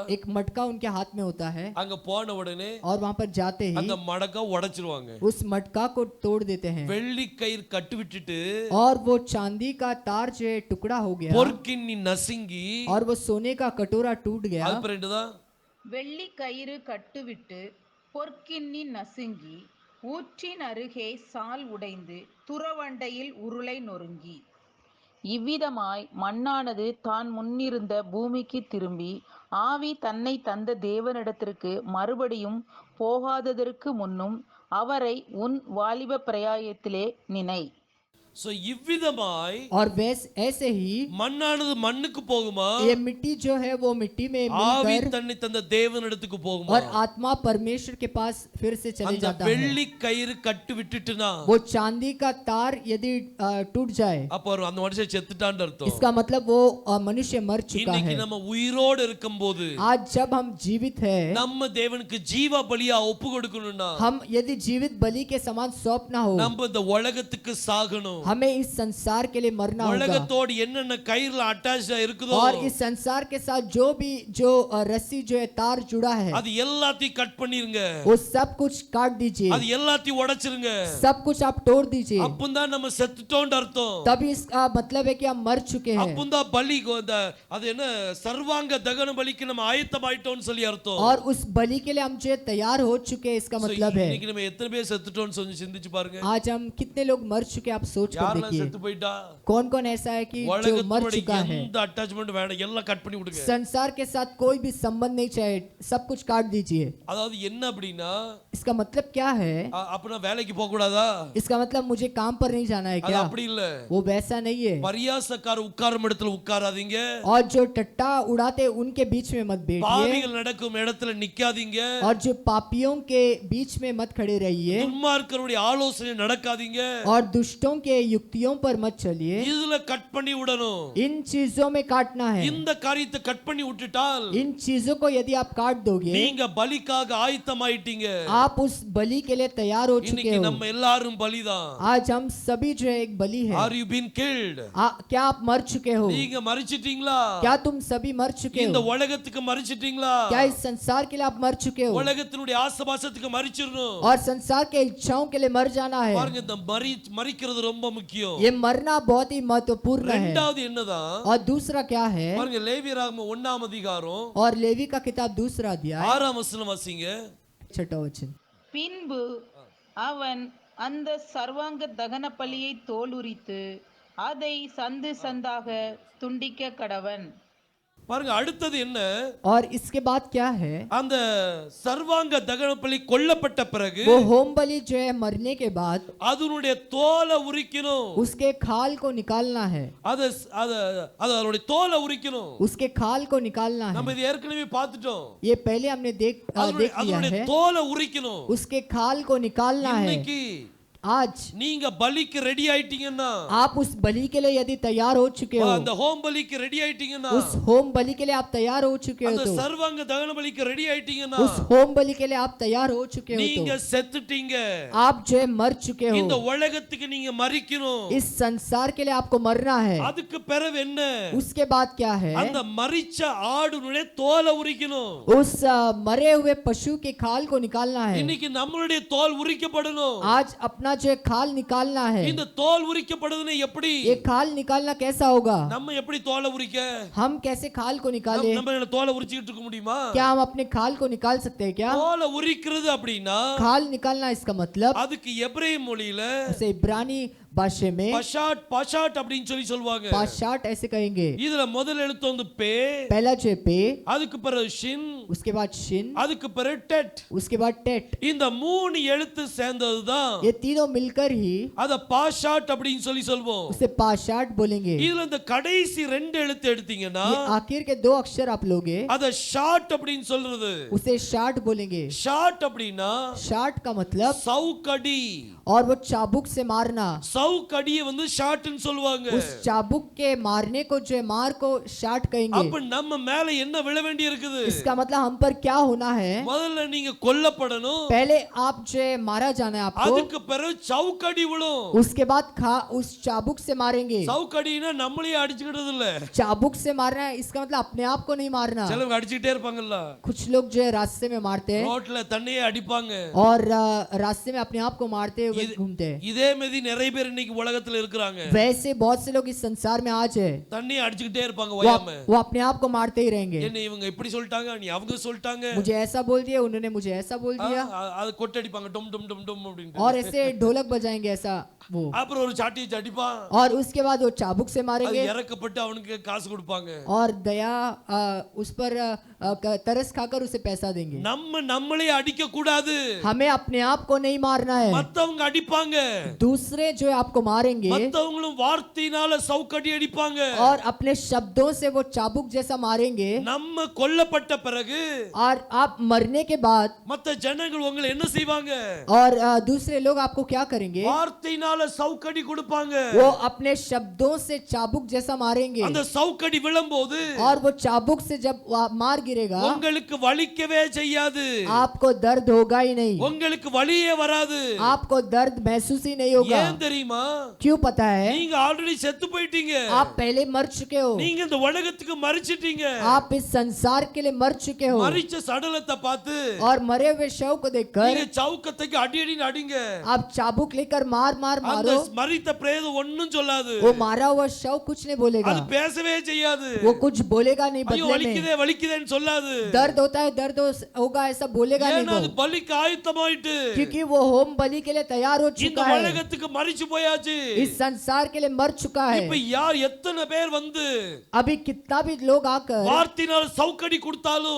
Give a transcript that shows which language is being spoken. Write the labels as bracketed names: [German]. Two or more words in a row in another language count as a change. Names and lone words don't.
[Hindi] एक मटका उनके हाथ में होता है [Tamil] அங்க போன உடனே [Hindi] और वहाँ पर जाते ही [Tamil] அந்த மடக்கா உடைச்சிருவாங்க. [Hindi] उस मटका को तोड़ देते हैं [Tamil] வெள்ளி கயிறு கட்டு விட்டுட்டு [Hindi] और वो चांदी का तार जो है टुकड़ा हो गया [Tamil] பொற்கிண்ணி நசுங்கி, [Hindi] और वो सोने का कटोरा टूट गया। [Tamil] அது பிறகுதான் வெள்ளி கயிறு கட்டுவிட்டு பொற்கிண்ணி நசுங்கி ஊற்றின் அருகே சால் உடைந்து துறவண்டையில் உருளை நொறுங்கி இவ்விதமாய் மண்ணானது தான் முன்னிருந்த பூமிக்கு திரும்பி ஆவி தன்னை தந்த தேவனிடத்திற்கு மறுபடியும் போகாததற்கு முன்னும் அவரை உன் வாலிப பிரயாயத்திலே நினை. சோ இவ்விதமாய் [Hindi] और ऐसे ही [Tamil] மண்ணானது மண்ணுக்கு போகுமா, [Hindi] ये मिट्टी जो है वो मिट्टी में [Tamil] ஆவி [Hindi] मिलकर [Tamil] தன்னை தந்த தேவனிடத்துக்கு போகுமா? [Hindi] और आत्मा परमेश्वर के पास फिर से चले [Tamil] அந்த [Hindi] जाता है। [Tamil] வெள்ளி கயிறு கட்டு விட்டுட்டுனா [Hindi] वो चांदी का तार यदि टूट जाए [Tamil] அப்ப அந்த மனுஷன் செத்துட்டான்னு அர்த்தம். [Hindi] इसका मतलब वो मनुष्य मर चुका [Tamil] இன்னைக்கு [Hindi] है। [Tamil] நம்ம உயிரோடு இருக்கும்போது [Hindi] आज जब हम जीवित है, [Tamil] நம்ம தேவனுக்கு ஜீவ பலியா ஒப்பு கொடுக்கணும்னா [Hindi] हम यदि जीवित बलि के समान सौंपना हो, [Tamil] நம்ம இந்த உலகத்துக்கு சாகணும். [Hindi] हमें इस संसार के लिए मरना होगा। [Tamil] உலகத்தோடு என்னென்ன கயிறுல அட்டாச் இருக்குதோ [Hindi] और इस संसार के साथ जो रस्सी जो है तार जुड़ा है [Tamil] அது எல்லாத்தையும் கட் பண்ணிருங்க. [Hindi] वो सब कुछ काट दीजिए, [Tamil] அது எல்லாத்தையும் உடைச்சிருங்க. [Hindi] सब कुछ आप तोड़ दीजिए। [Tamil] அப்பந்தான் நம்ம செத்துட்டோம்னு அர்த்தம். [Hindi] तभी इसका मतलब है कि हम मर चुके हैं। [Tamil] அப்பந்தான் பலி அது என்ன சர்வாங்க தகன பலிக்கு நம்ம ஆயத்தமாயிட்டோம்னு சொல்லி அர்த்தம். [Hindi] और उस बलि के लिए हम जो तैयार हो चुके हैं, इसका मतलब है। [Tamil] இன்னைக்கு நம்ம எத்தனை பேர் செத்துட்டோம்னு சொல்லி சிந்திச்சு பாருங்க. [Hindi] आज हम कितने लोग मर चुके आप सोच कर [Tamil] யாரெல்லாம் [Hindi] देखिए। [Tamil] செத்து போயிட்டா? [Hindi] कौन कौन ऐसा है कि जो मर चुका है? [Tamil] எந்த அட்டாச்மெண்ட் வேண்டாம், எல்லாம் கட் பண்ணி விடுங்க. [Hindi] संसार के साथ कोई भी संबंध नहीं चाहिए, सब कुछ काट दीजिए। [Tamil] அதாவது என்ன அப்படின்னா, [Hindi] इसका मतलब क्या है? [Tamil] அப்பனா வேலைக்கு போக கூடாதா? [Hindi] इसका मतलब मुझे काम पर नहीं जाना है [Tamil] அது [Hindi] क्या? [Tamil] அப்படி இல்ல. [Hindi] वो वैसा नहीं है। [Tamil] பரியாசக்கார உட்காரும் இடத்துல உட்காராதீங்க. [Hindi] और जो टट्टा उड़ाते उनके बीच में मत बैठिए। [Tamil] பாவிகள் நடக்கும் இடத்துல நிக்காதீங்க. [Hindi] और जो पापियों के बीच में मत खड़े रहिए। [Tamil] துன்மார்க்கருடைய ஆலோசனை நடக்காதீங்க. [Hindi] और दुष्टों के युक्तियों पर मत चलिए, [Tamil] இதுல கட் பண்ணி விடணும். [Hindi] इन चीजों में काटना है। [Tamil] இந்த காரியத்தை கட் பண்ணி விட்டுட்டால் [Hindi] इन चीजों को यदि आप काट दोगे, [Tamil] நீங்க பலிக்காக ஆயத்தமாயிட்டீங்க. [Hindi] आप उस बलि के लिए तैयार हो चुके [Tamil] இன்னைக்கு [Hindi] हो। [Tamil] நம்ம எல்லாரும் பலிதான். [Hindi] आज हम सभी जो है एक बलि है। [English] Are you been killed? [Hindi] क्या आप मर चुके हो? [Tamil] நீங்க மரிச்சிட்டீங்களா? [Hindi] क्या तुम सभी मर चुके [Tamil] இந்த [Hindi] हो? [Tamil] உலகத்துக்கு மரிச்சிட்டீங்களா? [Hindi] क्या इस संसार के लिए आप मर चुके हो? [Tamil] உலகத்தினுடைய ஆசபாசத்துக்கு மரிச்சிரணும். [Hindi] और संसार के इच्छाओं के लिए मर जाना है। [Tamil] பாருங்க, இந்த மரிக்கிறது ரொம்ப முக்கியம். [Hindi] ये मरना बहुत ही महत्वपूर्ण है। [Tamil] இரண்டாவது என்னதான்? [Hindi] और दूसरा क्या है? [Tamil] பாருங்க, லேவியராகமம் 1ஆம் அதிகாரம் [Hindi] और लेवी का किताब दूसरा अध्याय [Tamil] 6ஆம் வசனம் வாசிங்க. [Hindi] 6वां वचन। [Tamil] பின்பு அவன் அந்த சர்வாங்க தகன பலியை தோலுரித்து அதை சந்து சந்தாக துண்டிக்க கடவன். பாருங்க, அடுத்தது என்ன? [Hindi] और इसके बाद क्या है? [Tamil] அந்த சர்வாங்க தகன பலி கொல்லப்பட்ட பிறகு [Hindi] वो होम बलि जो है मरने के बाद [Tamil] அதனுடைய தோலை உரிக்கணும். [Hindi] उसके खाल को निकालना है। [Tamil] அதனுடைய தோலை உரிக்கணும். [Hindi] उसके खाल को निकालना [Tamil] நம்ம [Hindi] है। [Tamil] இது ஏற்கனவே பார்த்துட்டோம். [Hindi] ये पहले हमने देख लिया [Tamil] அதனுடைய [Hindi] है। [Tamil] தோலை உரிக்கணும். [Hindi] उसके खाल को निकालना है। [Tamil] இன்னைக்கு [Hindi] आज [Tamil] நீங்க பலிக்கு ரெடி ஆயிட்டீங்கன்னா, [Hindi] आप उस बलि के लिए यदि तैयार हो चुके हो, [Tamil] அந்த ஹோம் பலிக்கு ரெடி ஆயிட்டீங்கன்னா, [Hindi] उस होम बलि के लिए आप तैयार हो चुके हो, [Tamil] அந்த [Hindi] तो [Tamil] சர்வாங்க தகன பலிக்கு ரெடி ஆயிட்டீங்கன்னா, [Hindi] उस होम बलि के लिए आप तैयार हो चुके हो, [Tamil] நீங்க [Hindi] तो [Tamil] செத்துட்டீங்க. [Hindi] आप जो है मर चुके [Tamil] இந்த [Hindi] हो। [Tamil] உலகத்துக்கு நீங்க மரிக்கணும். [Hindi] इस संसार के लिए आपको मरना है। [Tamil] அதுக்கு பிறகு என்ன? [Hindi] उसके बाद क्या है? [Tamil] அந்த மரிச்ச ஆடுனுடைய தோலை உரிக்கணும். [Hindi] उस मरे हुए पशु के खाल को निकालना है। [Tamil] இன்னைக்கு நம்மளுடைய தோல் உரிக்கப்படணும். [Hindi] आज अपना जो है खाल निकालना है। [Tamil] இந்த தோல் உரிக்கப்படுதுன்னு எப்படி? [Hindi] ये खाल निकालना कैसा होगा? [Tamil] நம்ம எப்படி தோலை உரிக்க? [Hindi] हम कैसे खाल को निकाले? [Tamil] நம்ம என்ன தோலை உரிச்சிட்டு இருக்க முடியுமா? [Hindi] क्या हम अपने खाल को निकाल सकते हैं क्या? [Tamil] தோலை உரிக்கிறது அப்படின்னா [Hindi] खाल निकालना इसका मतलब, [Tamil] அதுக்கு எபிரேய மொழியில [Hindi] उसे इब्रानी भाषा में [Tamil] பஷாட் அப்படின்னு சொல்லுவாங்க. [Hindi] पाशाट ऐसे कहेंगे। [Tamil] இதுல முதல் எழுத்து வந்து பே, [Hindi] पहला जो है पे, [Tamil] அதுக்கு பிறகு ஷின், [Hindi] उसके बाद शिन, [Tamil] அதுக்கு பிறகு டெட். [Hindi] उसके बाद टेट। [Tamil] இந்த மூணு எழுத்து சேர்ந்ததுதான் [Hindi] ये तीनों मिलकर ही [Tamil] அத பாஷாட் அப்படின்னு சொல்வோம். [Hindi] उसे पाशाट बोलेंगे। [Tamil] இதுல இந்த கடைசி ரெண்டு எழுத்து எடுத்தீங்கன்னா [Hindi] ये आखिर के दो अक्षर आप लोगे, [Tamil] அத ஷாட் அப்படின்னு சொல்றது. [Hindi] उसे शाट बोलेंगे। [Tamil] ஷாட் அப்படின்னா [Hindi] शाट का मतलब, [Tamil] சவுக்கடி. [Hindi] और वो चाबुक से मारना। [Tamil] சவுக்கடியை வந்து ஷாட்னு சொல்லுவாங்க. [Hindi] उस चाबुक के मारने को जो है मार को शाट कहेंगे। [Tamil] அப்ப நம்ம மேல என்ன விழ வேண்டி இருக்குது? [Hindi] इसका मतलब हम पर क्या होना है? [Tamil] முதல்ல நீங்க கொல்லப்படணும். [Hindi] पहले आप जो है मारा जाना है आपको, [Tamil] அதுக்கு பிறகு சவுக்கடி விழும். [Hindi] उसके बाद उस चाबुक से मारेंगे। [Tamil] சவுக்கடினா நம்மளையே அடிச்சுக்கிட்டது இல்ல. [Hindi] चाबुक से मारना है इसका मतलब अपने आप को नहीं मारना। [Tamil] சிலவங்க அடிச்சிட்டே இருப்பாங்கல்ல. [Hindi] कुछ लोग जो है रास्ते में मारते हैं [Tamil] ரோட்ல தண்ணியே அடிப்பாங்க. [Hindi] और रास्ते में अपने आप को मारते हुए घूमते हैं। [Tamil] இதே மாதிரி நிறைய பேர் இன்னைக்கு உலகத்துல இருக்காங்க. [Hindi] वैसे बहुत से लोग इस संसार में आज है, [Tamil] தண்ணியை அடிச்சுக்கிட்டே இருப்பாங்க ஓயாம. [Hindi] वो अपने आप को मारते ही रहेंगे। [Tamil] என்ன இவங்க இப்படி சொல்லிட்டாங்க, நீ அவங்க சொல்லிட்டாங்க, [Hindi] मुझे ऐसा बोल दिया, उन्होंने मुझे ऐसा बोल दिया, [Tamil] அது கொட்டடிப்பாங்க டும் டும் டும் டும் அப்படினு. [Hindi] और ऐसे ढोलक बजाएंगे ऐसा वो, [Tamil] அப்புறம் ஒரு சாட்டி அடிப்பான். [Hindi] और उसके बाद वो चाबुक से [Tamil] அது [Hindi] मारेंगे [Tamil] இறக்கப்பட்டு அவனுக்கு காசு கொடுப்பாங்க. [Hindi] और दया उस पर तरस खाकर उसे पैसा देंगे। [Tamil] நம்மளே அடிக்க கூடாது. [Hindi] हमें अपने आप को नहीं मारना है, [Tamil] மத்தவங்க அடிப்பாங்க. [Hindi] दूसरे जो है आपको मारेंगे, [Tamil] மத்தவங்களும் வார்த்தையினால சவுக்கடி அடிப்பாங்க. [Hindi] और अपने शब्दों से वो चाबुक जैसा मारेंगे। [Tamil] நம்ம கொல்லப்பட்ட பிறகு [Hindi] और आप मरने के बाद [Tamil] மத்த ஜனங்கள் உங்களை என்ன செய்வாங்க? [Hindi] और दूसरे लोग आपको क्या करेंगे? [Tamil] வார்த்தையினால சவுக்கடி கொடுப்பாங்க. [Hindi] वो अपने शब्दों से चाबुक जैसा मारेंगे, [Tamil] அந்த சவுக்கடி விழும்போது [Hindi] और वो चाबुक से जब मार गिरेगा [Tamil] உங்களுக்கு வலிக்கவே செய்யாது. [Hindi] आपको दर्द होगा ही नहीं, [Tamil] உங்களுக்கு வலியே வராது. [Hindi] आपको दर्द महसूस ही नहीं होगा। [Tamil] ஏன் தெரியுமா? [Hindi] क्यों पता है? [Tamil] நீங்க ஆல்ரெடி செத்து போயிட்டீங்க. [Hindi] आप पहले मर चुके हो, [Tamil] நீங்க இந்த உலகத்துக்கு மரிச்சிட்டீங்க. [Hindi] आप इस संसार के लिए मर चुके हो। [Tamil] மரிச்ச சடலத்தை பார்த்து [Hindi] और मरे हुए शव को देखकर [Tamil] நீங்க சவுக்கத்துக்கு அடி அடி அடிங்க. [Hindi] आप चाबुक लेकर मार मार [Tamil] அந்த [Hindi] मारो, [Tamil] மரித்த பிரேதம் ஒண்ணும் சொல்லாது. [Hindi] वो मारा हुआ शव कुछ नहीं बोलेगा, [Tamil] அது பேசவே செய்யாது. [Hindi] वो कुछ बोलेगा नहीं [Tamil] ஐயோ [Hindi] बदले में। [Tamil] வலிக்குதே வலிக்குதேன்னு சொல்லாது. [Hindi] दर्द होता है, दर्द होगा ऐसा बोलेगा [Tamil] ஏன்னா [Hindi] नहीं [Tamil] அது [Hindi] वो, [Tamil] பலிக்கு ஆயத்தமாயிட்டு. [Hindi] क्योंकि वो होम बलि के लिए तैयार हो [Tamil] இந்த [Hindi] चुका है, [Tamil] உலகத்துக்கு மரிச்சு போயாச்சு. [Hindi] इस संसार के लिए मर चुका [Tamil] இப்ப [Hindi] है। [Tamil] யார் எத்தனை பேர் வந்து [Hindi] अभी कितना भी लोग आकर [Tamil] வார்த்தையினால சவுக்கடி கொடுத்தாலும்